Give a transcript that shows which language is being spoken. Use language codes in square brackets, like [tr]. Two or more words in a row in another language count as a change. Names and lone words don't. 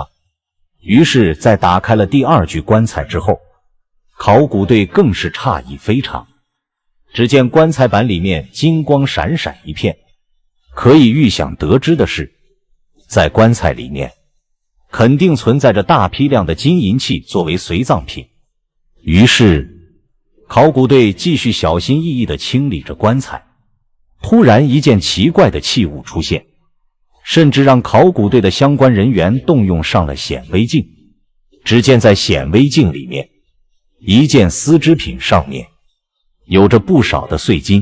[zh] 於是在打開了第二具棺材之後，考古隊更是詫異非常。只見棺材板裡面金光閃閃一片，可以預想得知的是，在棺材裡面肯定存在着大批量的金銀器作為隨葬品。於是考古隊繼續小心翼翼地清理着棺材，突然一件奇怪的器物出現，甚至讓考古队的相關人員動用上了顯微鏡。只見在顯微鏡裡面，一件絲織品上面有着不少的碎金。